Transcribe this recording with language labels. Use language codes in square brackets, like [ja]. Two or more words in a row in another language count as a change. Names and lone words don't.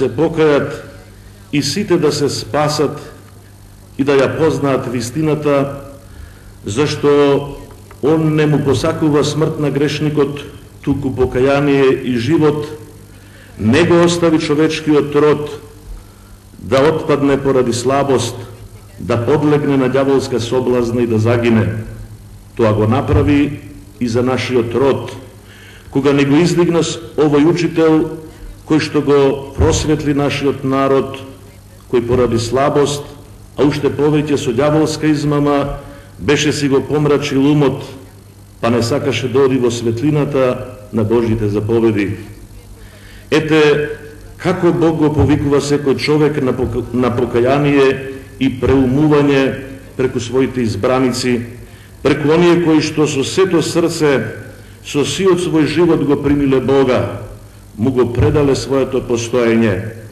[mk] се покајат и сите да се спасат и да ја познаат вистината, зашто Он не му посакува смрт на грешникот, туку покаяние и живот, не го остави човечкиот род да отпадне поради слабост, да подлегне на ѓаволска соблазна и да загине. То ако направи и за нашиот род, кога него издигна овој учител, кој што го просветли нашиот народ, кој поради слабост, а уште повеќе со ѓаволска измама, беше си го помрачил умот, па не сакаше доди во svetlината на Божите заповеди. Ете, како Бог го повикува секој човек на покаяние и преумување преку своите избраници, преку оние кои што со сето срце, со сиот свој живот го примиле Бога, му го предале своето постоење.